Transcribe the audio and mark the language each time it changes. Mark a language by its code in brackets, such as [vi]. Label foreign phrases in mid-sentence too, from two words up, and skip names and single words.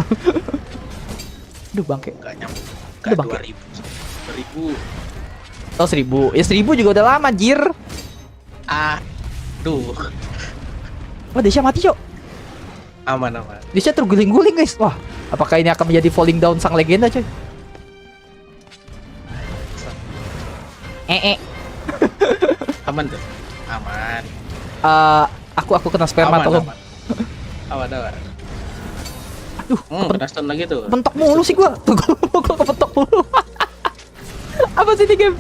[id] Aduh bangke. Gak nyampe. Udah, Gak Bang. 2000. Oh 1000. Ya 1000 juga udah lama anjir. Duh, Wah Desya mati cok. aman. Desya terguling-guling guys. Wah, apakah ini akan menjadi [en] falling down [id] sang legenda coy? Aman tuh. Aman. Aku kena sperma tolong. Aman. Aduh, Kena stun lagi tuh. kepentok mulu sih gua. Tuh gua kepentok mulu. Apa sih ini game?